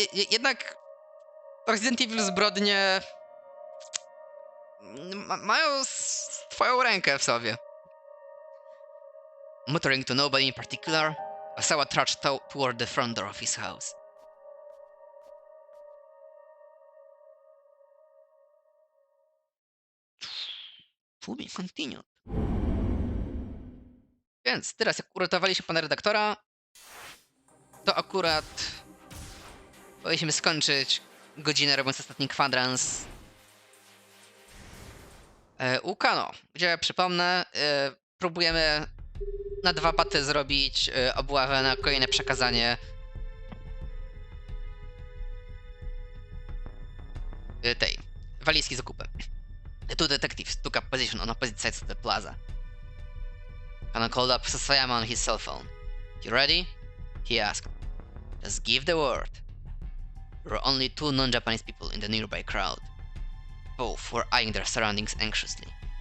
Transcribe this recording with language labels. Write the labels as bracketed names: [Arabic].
[Polish] Jednak Resident Evil zbrodnie mają twoją rękę w sobie. [English] Muttering to nobody in particular, Osawa trudged toward the front door of his house. To be continued. [Polish] Więc teraz, jak uratowaliśmy pana redaktora, to akurat powinniśmy skończyć godzinę, robiąc ostatni kwadrans u Kano, gdzie, przypomnę, próbujemy na 2 baty zrobić obławę na kolejne przekazanie tej walizki z okupem. [English] The 2 detectives took up position on opposite sides of the plaza. Kano called up Sasayama on his cell phone. "You ready?" he asked. "Just give the word." There were only 2 non-Japanese people in the nearby crowd. Both were eyeing their surroundings anxiously.